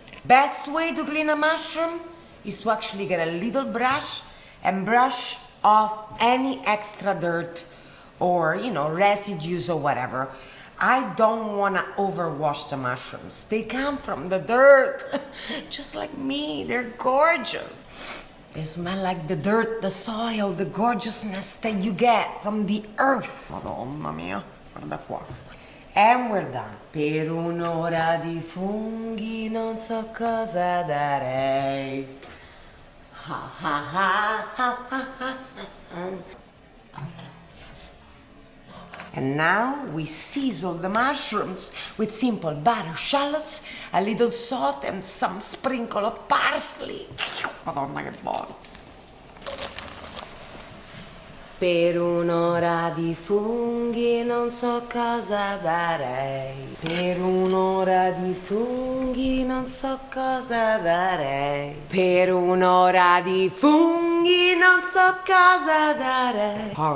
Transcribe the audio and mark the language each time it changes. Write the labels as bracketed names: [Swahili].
[English] Best way to clean a mushroom is to actually get a little brush and brush off any extra dirt or, residues or whatever. I don't want to overwash the mushrooms. They come from the dirt, just like me. They're gorgeous. They smell like the dirt, the soil, the gorgeousness that you get from the earth. [Italian] Madonna mia, guarda qua. [English] And we're done. [Italian] Per un'ora di funghi non so cosa darei. Ha ha ha ha ha ha. [English] And now we season the mushrooms with simple butter, shallots, a little salt, and some sprinkle of parsley. [Italian] Madonna che buono. Per un'ora di funghi non so cosa darei. Per un'ora di funghi non so cosa darei. Per un'ora di funghi non so cosa darei.